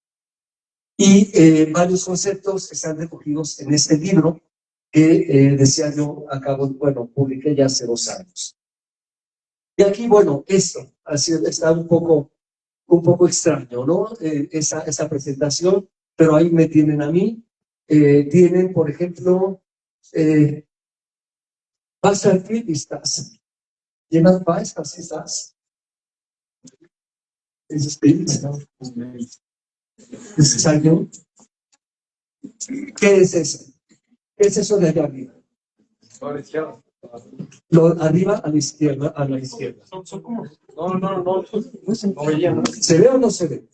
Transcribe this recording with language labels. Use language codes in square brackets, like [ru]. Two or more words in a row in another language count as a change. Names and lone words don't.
[es] Y varios conceptos están recogidos en este libro que decía yo, publiqué ya hace 2 años. Y aquí, bueno, esto así está un poco extraño, ¿no? Esa presentación, pero ahí me tienen a mí. Tienen, por ejemplo, [de] was Krieg ist das? Jemand weiß, was ist das? Dieses Bild. [es] ¿Es algo? ¿Qué es eso? ¿Qué es eso de allá arriba? Lo arriba a la izquierda, a la izquierda. No. ¿Se ve o no se ve?